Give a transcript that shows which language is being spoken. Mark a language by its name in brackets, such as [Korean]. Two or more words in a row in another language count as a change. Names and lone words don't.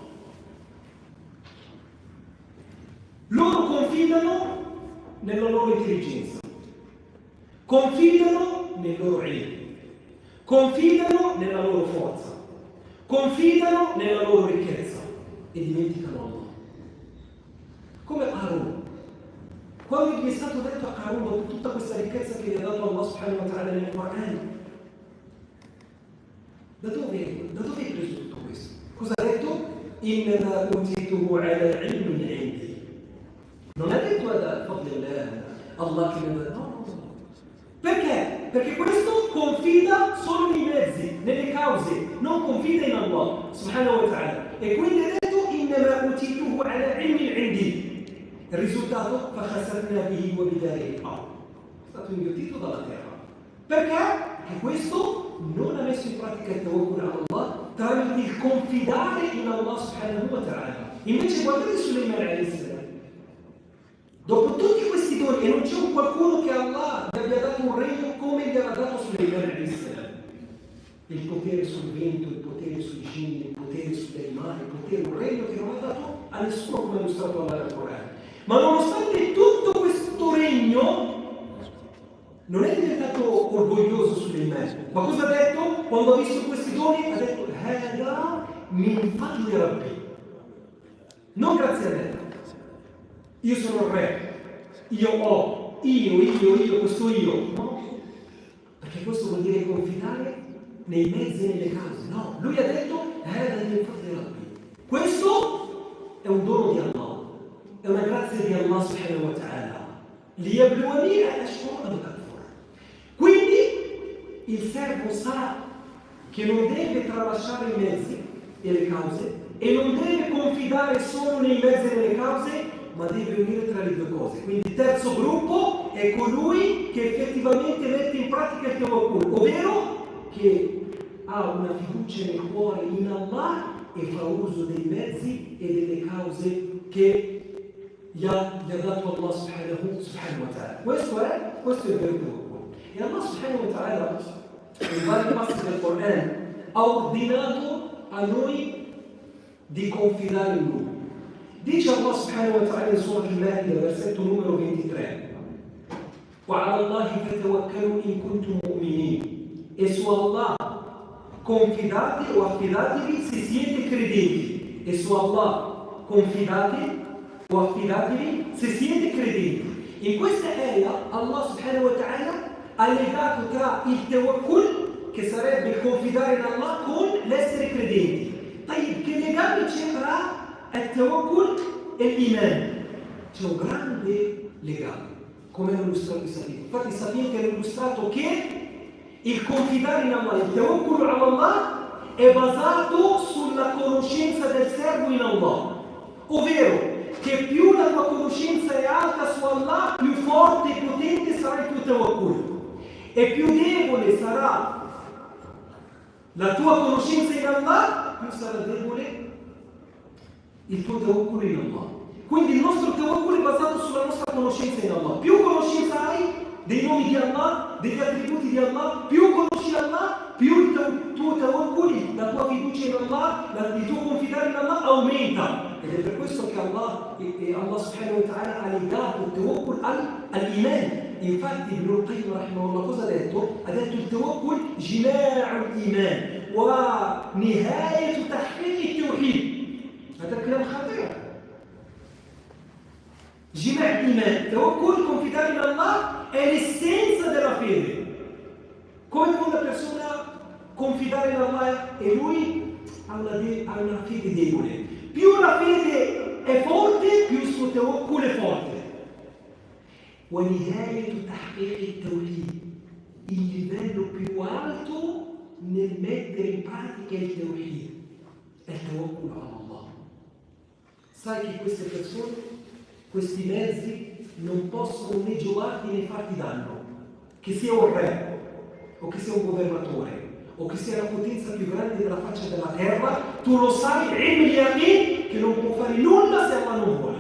[Italian] Loro confidano nella loro intelligenza, confidano nel loro ilm, confidano nella loro forza, confidano nella loro ricchezza e dimenticano Allah. Come Qarun. Quando gli è stato detto a Qarun dopo tutta questa ricchezza che gli ha dato Allah [Arabic] سبحانه وتعالى [Italian] nel Corano, da dove hai preso tutto questo? Cosa ha detto? [Arabic] إنما أوتيته على علم عندي. [Italian] Non ha detto Allah che mi ha detto no. Perché? Perché questo confida solo nei mezzi, nelle cause, non confida in Allah [Arabic] سبحانه وتعالى. [Italian] E quindi ha detto [Arabic] إنما أوتيته على علم عندي. [Italian] Il risultato [Arabic] فخسفنا به وبداره الأرض. [Italian] È stato inghiottito dalla terra. Perché? Perché questo non ha messo in pratica il tawakkul a Allah tramite il confidare in Allah [Arabic] سبحانه وتعالى. [Italian] Invece guardate Sulaiman [Arabic] عليه السلام. [Italian] Dopo tutti questi doni, e non c'è un qualcuno che Allah gli abbia dato un regno come gli aveva dato Sulaiman [Arabic] عليه السلام. [Italian] Il potere sul vento, il potere sui jinni, il potere sugli animali, il potere, un regno che non ha dato a nessuno come ha illustrato Allah nel Corano. Ma nonostante tutto questo regno, non è diventato orgoglioso Sulaiman. Ma cosa ha detto? Quando ha visto questi doni, ha detto [Arabic] هذا من فضل ربي. [Italian] Non grazie a me. Io sono il re. Io ho. Io, questo io. No. Perché questo vuol dire confidare nei mezzi e nelle cause. No. Lui ha detto [Arabic] هذا من فضل ربي. [Italian] Questo è un dono di Allah. È una grazia di Allah [Arabic] سبحانه وتعالى. ليبلوني أأشكر أأكفر. [Italian] Quindi il servo sa che non deve tralasciare i mezzi e le cause e non deve confidare solo nei mezzi e nelle cause, ma deve unire tra le due cose. Quindi il terzo gruppo è colui che effettivamente mette in pratica il tawakkul, ovvero che ha una fiducia nel cuore in Allah e fa uso dei mezzi e delle cause che gli ha dato Allah [Arabic] سبحانه وتعالى. [Italian] Questo è il vero tawakkul. E Allah [Arabic] سبحانه وتعالى [Italian] in vari passi del Corano ha ordinato a noi di confidare in Lui. Dice Allah [Arabic] سبحانه وتعالى [Italian] in Surah Al-Ma'idah, versetto numero 23: [Arabic] وَعَلَى اللَّهِ فَتَوَكَّلُوا إِن كُنتُم مُؤْمِنِينَ. [Italian] E su Allah confidate o affidatevi se siete credenti. E su Allah confidate o affidatevi se siete credenti. In questa ayah Allah [Arabic] سبحانه وتعالى [Italian] ha legato tra il tawakkul, che sarebbe il confidare in Allah, con l'essere credenti. Che legame c'è tra il tawakkul e l'iman? C'è un grande legame, come hanno illustrato i sapienti. Infatti i sapienti hanno illustrato che il confidare in Allah, il [Arabic] التوكل على الله, [Italian] è basato sulla conoscenza del servo in Allah. Ovvero, che più la tua conoscenza è alta su Allah, più forte e potente sarà il tuo tawakkul. E più debole sarà la tua conoscenza in Allah, più sarà debole il tuo tawakkul in Allah. Quindi il nostro tawakkul è basato sulla nostra conoscenza in Allah. Più conoscenza hai dei nomi di Allah, degli attributi di Allah, più conosci Allah, più il tuo tawakkul, la tua fiducia in Allah, il tuo confidare in Allah aumenta. Ed è per questo che Allah [Arabic] سبحانه وتعالى [Italian] ha legato il tawakkul all'iman. Infatti Ibn Qayyim rahimahullah cosa ha detto? Ha detto il [Arabic] التوكل جماع الإيمان ونهاية تحقيق التوحيد. هذا كلام خطير. جمع الإيمان, tawakkul, [Italian] confidare in Allah, è l'essenza della fede. Come può una persona confidare in Allah e lui ha una fede debole? Più la fede è forte, più il suo tawakkul è forte. [Arabic] ونهاية تحقيق التوحيد, [Italian] il livello più alto nel mettere in pratica il tawhid è il [Arabic] التوكل على الله. [Italian] Sai che queste persone, questi mezzi non possono né giovarti né farti danno, che sia un re o che sia un governatore o che sia la potenza più grande della faccia della terra, tu lo sai, [Arabic] علم اليقين, [Italian] che non può fare nulla se Allah non vuole.